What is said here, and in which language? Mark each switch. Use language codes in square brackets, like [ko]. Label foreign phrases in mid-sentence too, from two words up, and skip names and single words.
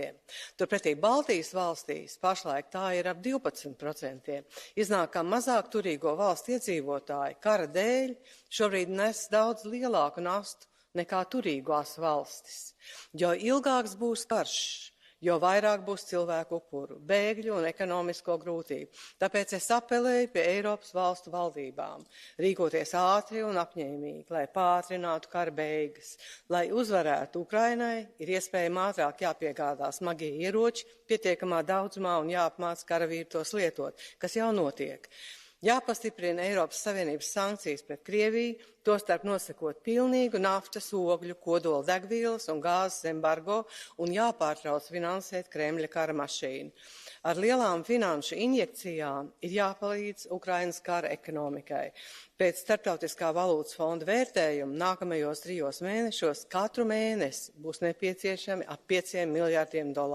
[lv] Turpretī Baltijas valstīs pašlaik tā ir ap 12%. Iznāk, ka mazāk turīgo valstu iedzīvotāji kara dēļ šobrīd nes daudz lielāku nastu nekā turīgās valstis. Jo ilgāks būs karš, jo vairāk būs cilvēku upuru, bēgļu un ekonomisko grūtību. Tāpēc es apelēju pie Eiropas valstu valdībām rīkoties ātri un apņēmīgi, lai pātrinātu kara beigas. Lai uzvarētu Ukrainai, ir iespējami ātrāk jāpiegādā smagie ieroči pietiekamā daudzumā un jāapmāca karavīri tos lietot, kas jau notiek. Jāpastiprina Eiropas Savienības sankcijas pret Krieviju, tostarp nosakot pilnīgu naftas, ogļu, kodola degvielas un gāzes embargo un jāpārtrauc finansēt Kremļa kara mašīnu. Ar lielām finanšu injekcijām ir jāpalīdz Ukrainas kara ekonomikai. Pēc Starptautiskā valūtas fonda vērtējuma nākamajos 3 mēnešos katru mēnesi būs nepieciešami ap $5 miljardiem.